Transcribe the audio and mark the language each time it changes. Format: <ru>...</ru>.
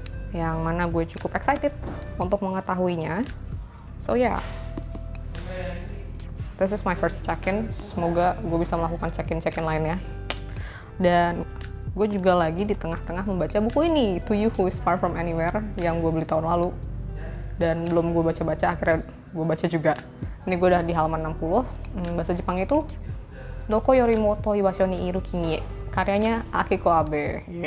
<id>Yang mana gue cukup excited untuk mengetahuinya.</id> <en>So yeah, this is my first check-in.</en> <id>Semoga gue bisa melakukan check-in lainnya. Dan gue juga lagi di tengah-tengah membaca buku ini, To You Who Is Far From Anywhere, yang gue beli tahun lalu. Dan belum gue baca-baca, akhirnya gue baca juga. Ini gue udah di halaman 60. Bahasa Jepang itu Doko Yorimoto Ibasho ni Iru Kimie, karyanya Akiko Abe.</id>